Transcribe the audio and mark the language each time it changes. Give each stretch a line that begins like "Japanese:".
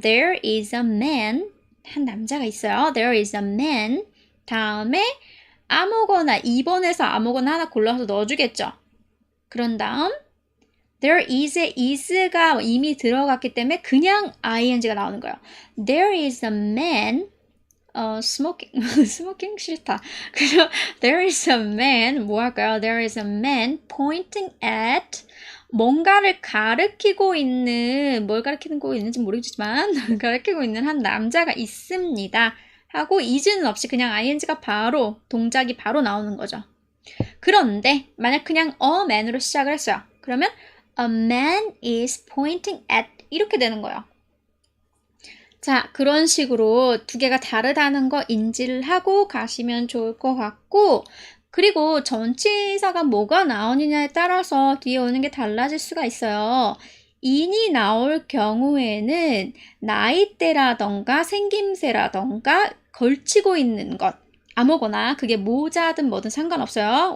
English: There is a man.
Korean: 한 남자가 있어요.
English: There is a man.
Korean: 다음에 아무거나 2번에서 아무거나 하나 골라서 넣어주겠죠. 그런 다음 there is에 is가 이미 들어갔기 때문에 그냥 ing가 나오는 거예요.
English: There is a man smoking. smoking
Korean: 싫다. 그래서
English: there is a man
Korean: 뭐 할까요?
English: There is a man pointing at
Korean: 뭔가를 가리키고 있는 뭘 가리키고 있는지 모르겠지만 가리키고 있는 한 남자가 있습니다. 하고 is는 없이 그냥 ing가 바로 동작이 바로 나오는 거죠. 그런데 만약 그냥 a man으로 시작을 했어요.
English: 그러면 a man is pointing at
Korean: 이렇게 되는 거예요. 자, 그런 식으로 두 개가 다르다는 거 인지를 하고 가시면 좋을 것 같고 그리고 전치사가 뭐가 나오느냐에 따라서 뒤에 오는 게 달라질 수가 있어요. in이 나올 경우에는 나이대라던가 생김새라던가 걸치고 있는 것 아무거나 그게 모자든 뭐든 상관없어요.